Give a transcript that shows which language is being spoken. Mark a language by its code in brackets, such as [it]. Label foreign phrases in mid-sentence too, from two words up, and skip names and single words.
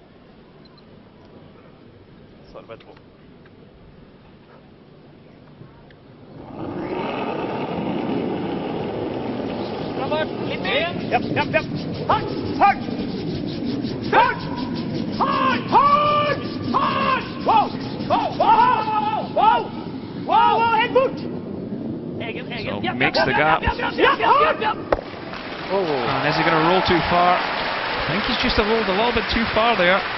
[no] Så er det bare etterpå. Bra fart, litt mer. Ja. Hardt! Wow, helt bort! [en] So makes the gap. And is he going to roll too far? I think he's just rolled a little bit too far there.